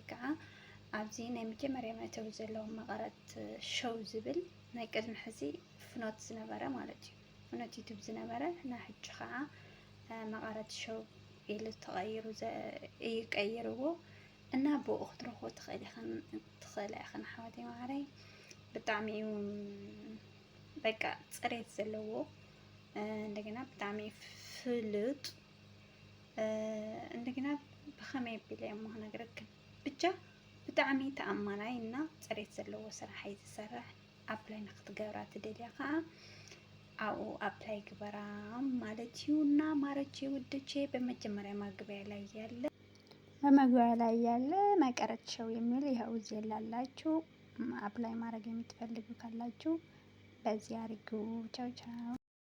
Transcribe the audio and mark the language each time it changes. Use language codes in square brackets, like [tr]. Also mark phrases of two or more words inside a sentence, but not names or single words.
[ti] ከዓ ኣብዚ ናይ መጀመርያ መእተዊ ዘለዎ መቐረት ሸው ዝብል ናይ ቅድሚ ሕዚ ፍኖት ዝነበረ ማለት እዩ ፍኖት ዩቱብ ዝነበረ እና ሕጂ ከዓ መቐረት ሸው ኢሉ ተቐይሩ እዩ ቀይርዎ እና ብኡ ክትረኽቦ ትኽእላ ኢኽን ኣሕዋተይ ማረይ ብጣዕሚ እዩ በቃ ፅሬት ዘለዎ እንደገና ብጣዕሚ ፍሉጥ እንደገና ብኸመይ ኣቢለ እሞ ክነግረክን ብቻ ብጣዕሚ ተኣማናይ እና ፅሬት ዘለዎ ስራሕ እዩ ዝሰርሕ ኣፕላይ ንክትገብራ ትደልያ ከዓ ኣብኡ ኣፕላይ ግበራ ማለት እዩ እና [am] ማሮቼ ውዶቼ በመጀመሪያ በመግቢያ ላይ ያለ መቀረት ሸው የሚል ይኸው እዚህ ያላችሁ አፕላይ ማድረግ የምትፈልጉ ካላችሁ በዚህ አድርጉ። ቻው ቻው።